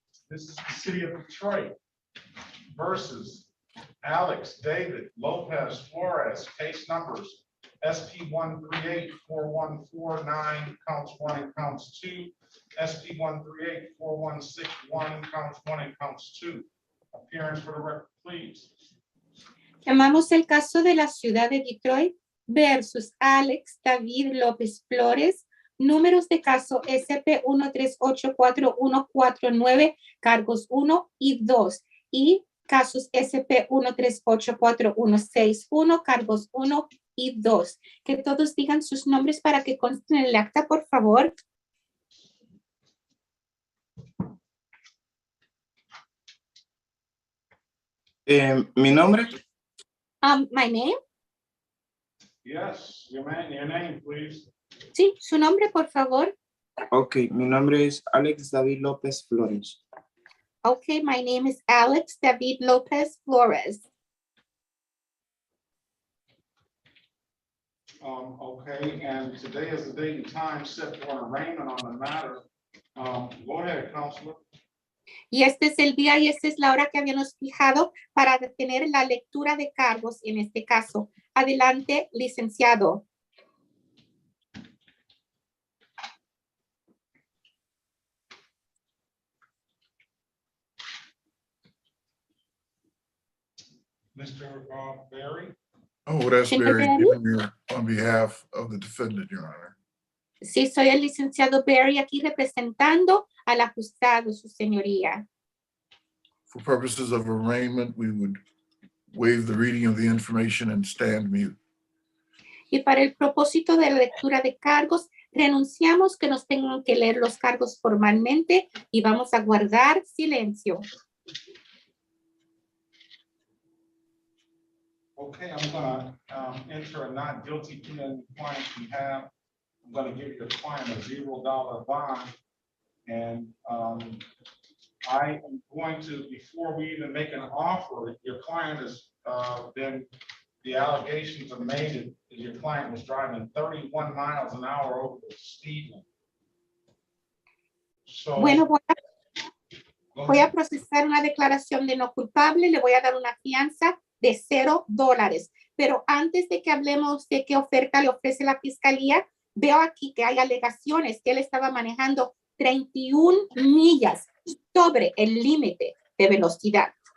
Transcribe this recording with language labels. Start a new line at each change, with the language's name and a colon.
English: This is the city of Detroit versus Alex David Lopez Flores, case numbers SP 1384149, counts 1 and counts 2, SP 1384161, counts 1 and counts 2. Appearance for the record, please.
Spanish: Llamamos el caso de la ciudad de Detroit versus Alex David López Flores. Números de caso SP 1384149, cargos 1 y 2. Y casos SP 1384161, cargos 1 y 2. Que todos digan sus nombres para que consten en el acta, por favor. Mi nombre.
English: My name. Yes, your name, please.
Spanish: Sí, su nombre, por favor. Ok, mi nombre es Alex David López Flores.
English: Okay, my name is Alex David Lopez Flores. Okay, and today is the date and time set for an arraignment on the matter. Go ahead, Counselor.
Spanish: Y este es el día y esta es la hora que habíamos fijado para tener la lectura de cargos en este caso. Adelante, licenciado.
English: Mr. Barry. Oh, that's
Spanish: Señor Barry Barry.
English: Jr. on behalf of the defendant, Your Honor.
Spanish: Sí, soy el licenciado Barry aquí representando al acusado, su señoría.
English: For purposes of arraignment, we would waive the reading of the information and stand mute.
Spanish: Y para el propósito de la lectura de cargos, renunciamos que nos tengan que leer los cargos formalmente y vamos a guardar silencio.
English: Okay, I'm gonna enter a not guilty plea on the client's behalf. I'm gonna give your client a $0 bond. And I am going to, before we even make an offer, your client has been, the allegations are made that your client was driving 31 miles an hour over the speed limit. So,
Spanish: Bueno, voy a procesar una declaración de no culpable, le voy a dar una fianza de $0. Pero antes de que hablemos de qué oferta le ofrece la fiscalía, veo aquí que hay alegaciones que él estaba manejando 31 millas sobre el límite de velocidad.